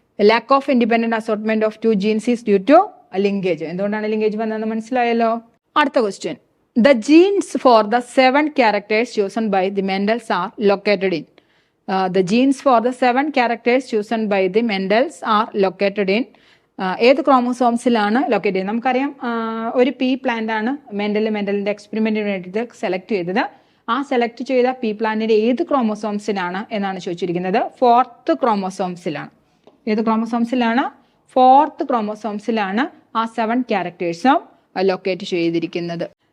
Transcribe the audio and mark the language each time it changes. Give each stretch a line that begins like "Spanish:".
English: Lack of independent assortment of 2 genes is due to linkage.
Malayalam: എന്തുകൊണ്ടാണ് linkage വന്നതെന്ന് മനസ്സിലായല്ലോ. അടുത്ത question.
English: The genes for the 7 characters chosen by the Mendels are located in. The genes for the 7 characters chosen by the Mendels are located in.
Malayalam: ഏത് ക്രോമോസോംസിലാണ് locate ചെയ്യുന്നത്? നമുക്കറിയാം ഒരു P plant ആണ് മെന്റലിന്റെ എക്സ്പെരിമെന്റിന് വേണ്ടിയിട്ട് സെലക്ട് ചെയ്തത്. ആ സെലക്ട് ചെയ്ത പീ പ്ലാന്റിന്റെ ഏത് ക്രോമോസോംസിലാണ് എന്നാണ് ചോദിച്ചിരിക്കുന്നത്? 4th ക്രോമോസോംസിലാണ്. ഏത് ക്രോമോസോംസിലാണ്? 4th ക്രോമോസോംസിലാണ് ആ 7 ക്യാരക്ടേഴ്സും ലൊക്കേറ്റ് ചെയ്തിരിക്കുന്നത്.